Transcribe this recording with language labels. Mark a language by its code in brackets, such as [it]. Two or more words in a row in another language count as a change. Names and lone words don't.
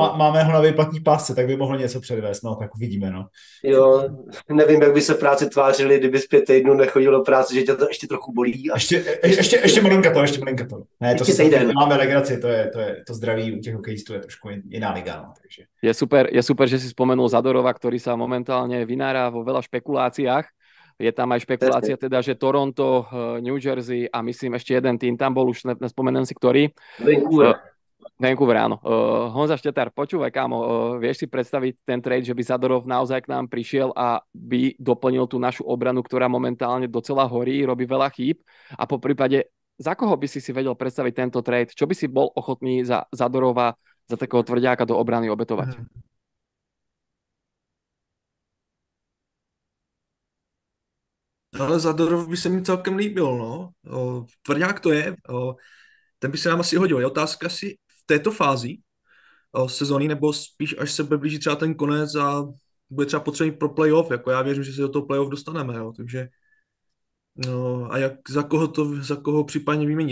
[cs] Máme ho na výplatní pásce, tak by mohl něco předvést, no, tak uvidíme, no. Jo, nevím, jak by se v práci tvářili, kdyby z 5 týdnů nechodil do práce, že tě to ještě trochu bolí. Ještě malinka to. Ne, ještě týden. Máme legraci, to zdraví u těch hokejistů je trošku jiná liga, no, takže. [sk] Je super, že si spomenul Zadorova, ktorý sa momentálne vynára vo veľa špekuláciách. Je tam aj špekulácia teda, že Toronto, New Jersey a myslím ešte jeden tým tam bol, už nespomeniem si ktorý. Vancouver, áno. Honza Štetár, počúvaj, kámo, vieš si predstaviť ten trade, že by Zadorov naozaj k nám prišiel a by doplnil tú našu obranu, ktorá momentálne docela horí, robí veľa chýb a po prípade, za koho by si vedel predstaviť tento trade? Čo by si bol ochotný za Zadorova, za takého tvrďáka do obrany obetovať? [cs] Ale Zadorov by se mi celkem líbil, no. Tvrdák to je. Ten by se nám asi hodil. Je otázka si v této fázi sezóny, nebo spíš až se bude blížit třeba ten konec a bude třeba potřebný pro playoff. Jako já věřím, že se do toho playoff dostaneme, jo. Takže no, a za koho případně vymění.